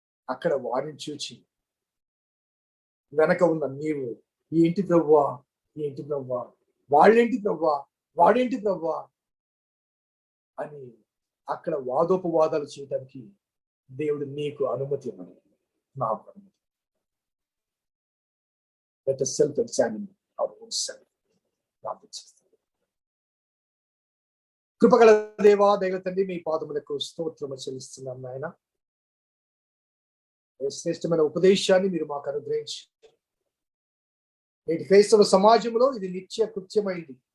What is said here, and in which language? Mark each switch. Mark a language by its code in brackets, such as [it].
[te] అక్కడ వారిని చూచి వెనక ఉన్న నీవు ఏంటి ప్రభువా, ఏంటి ప్రభువా, వాళ్ళేంటి ప్రభువా, వాడేంటి ప్రభువా అని అక్కడ వాదోపవాదాలు చేయడానికి దేవుడు నీకు అనుమతి ఇవ్వడు, నాకు అనుమతి. [en] Let us self-examine our own self. [te] కృపగల దేవా, దైవ తండ్రి, మీ పాదములకు స్తోత్రము చెల్లిస్తున్నాం నాయన. శ్రేష్టమైన ఉపదేశాన్ని మీరు మాకు అనుగ్రహించి నేటి క్రైస్తవ సమాజంలో ఇది నిత్య కృత్యమైంది.